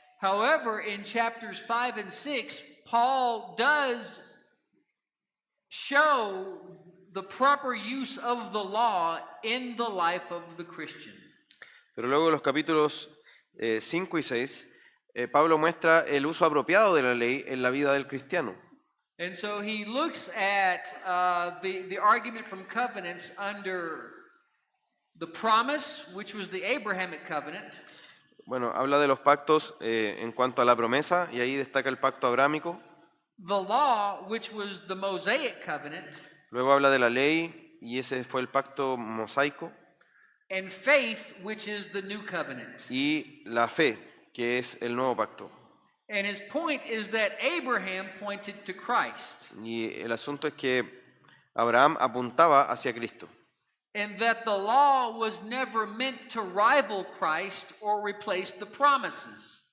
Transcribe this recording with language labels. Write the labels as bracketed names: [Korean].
[English] However, in chapters 5 and 6, Paul does show the proper use of the law in the life of the Christian. [Spanish] Pero luego en los capítulos 5 y 6, Pablo muestra el uso apropiado de la ley en la vida del cristiano. [English] And so he looks at the argument from covenants under the promise, which was the Abrahamic covenant. [Spanish] Bueno, habla de los pactos en cuanto a la promesa, y ahí destaca el pacto abrámico. [English] The law, which was the Mosaic covenant. [Spanish] Luego habla de la ley, y ese fue el pacto mosaico. [English] And faith, which is the new covenant. [Spanish] Y la fe, que es el nuevo pacto. [English] And his point is that Abraham pointed to Christ. [Spanish] Y el asunto es que Abraham apuntaba hacia Cristo. [English] And that the law was never meant to rival Christ or replace the promises.